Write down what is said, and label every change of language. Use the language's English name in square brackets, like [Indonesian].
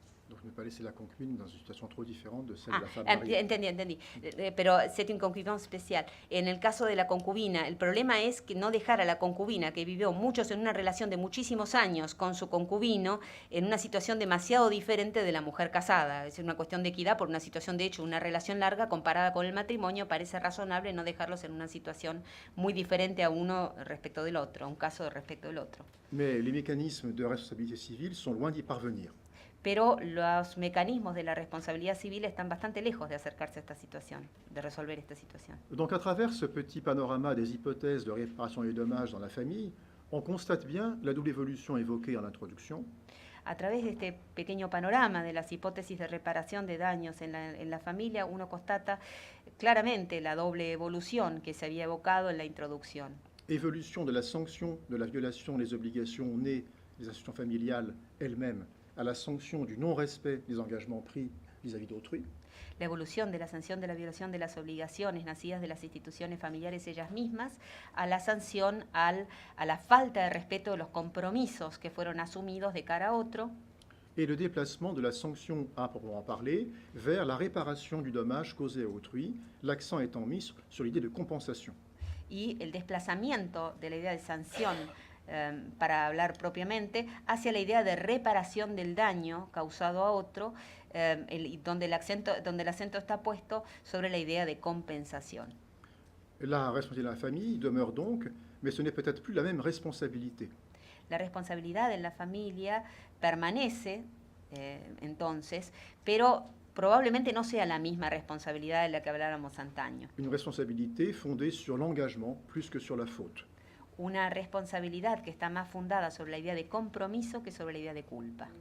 [French] Donc ne pas laisser la concubine dans une situation trop différente de celle de la femme mariée. [Spanish] Entendí. [French] Pero c'est une concubine especial. [Spanish] En el caso de la concubina, el problema es que no dejar a la concubina, que vivió en una relación de muchísimos años con su concubino, en una situación demasiado diferente de la mujer casada. Es una cuestión de equidad por una situación, de hecho, una relación larga comparada con el matrimonio, parece razonable no dejarlos en una situación muy diferente a uno respecto del otro, un caso respecto del otro. [French] Mais les mécanismes de responsabilité civile sont loin d'y parvenir. [Spanish] Pero los mecanismos de la responsabilidad civil están bastante lejos de acercarse a esta situación, de resolver esta situación. [French] Donc à travers ce petit panorama des hypothèses de réparation et dommages dans la famille, on constate bien la double évolution évoquée en introduction. [Spanish] A través de este pequeño panorama de las hipótesis de reparación de daños en la familia, uno constata claramente la doble evolución que se había evocado en la introducción. [French] Évolution de la sanction de la violation des obligations nées des institutions familiales elles-mêmes à la sanction du non-respect des engagements pris vis-à-vis d'autrui. [Spanish] La evolución de la sanción de la violación de las obligaciones nacidas de las instituciones familiares ellas mismas, a la sanción a la falta de respeto de los compromisos que fueron asumidos de cara a otro. [French] Et le déplacement de la sanction à proprement parler vers la réparation du dommage causé à autrui, l'accent étant mis sur l'idée de compensation. [Spanish] Y el desplazamiento de la idea de sanción para hablar propiamente, hacia la idea de reparación del daño causado a otro, donde el acento está puesto sobre la idea de compensación. [French] La responsabilité de la famille demeure donc, mais ce n'est peut-être plus la même responsabilité. [Spanish] La responsabilidad de la familia permanece, entonces, pero probablemente no sea la misma responsabilidad de la que hablábamos antaño. [French] Une responsabilité fondée sur l'engagement plus que sur la faute. [Spanish] Una responsabilidad que está más fundada sobre la idea de compromiso que sobre la idea de culpa.